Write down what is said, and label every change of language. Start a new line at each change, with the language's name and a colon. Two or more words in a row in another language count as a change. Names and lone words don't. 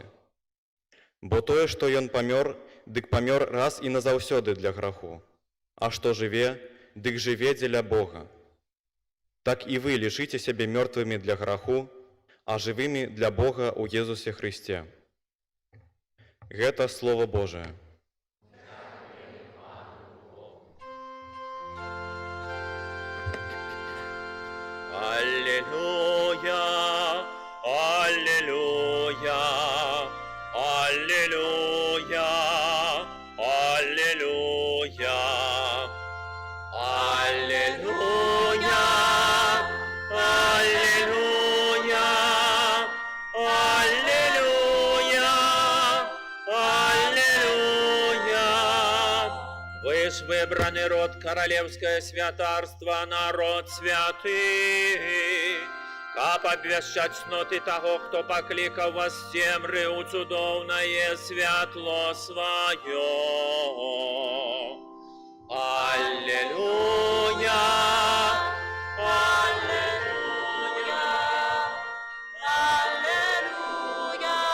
Belarusian: Бо тое, што ён памёр, дык памёр раз і назаўсёды для граху, а што жыве, дык жыве дзеля Бога. Так і вы лічыце сябе мёртвымі для граху, а жывымі для Бога ў Езусе Христе. Гэта
Russian: Слово Божие.
Belarusian: Аллилуйя, аллилуйя, аллилуйя, аллилуйя, аллилуйя, аллилуйя, аллилуйя, аллилуйя.
Russian: Вы ж выбранный род, королевское святарство, народ святый.
Belarusian: каб абвяшчаць цноты таго, хто паклікаў вас з цемры ў цудоўнае святло сваё. Аллилуйя! Аллилуйя! Аллилуйя!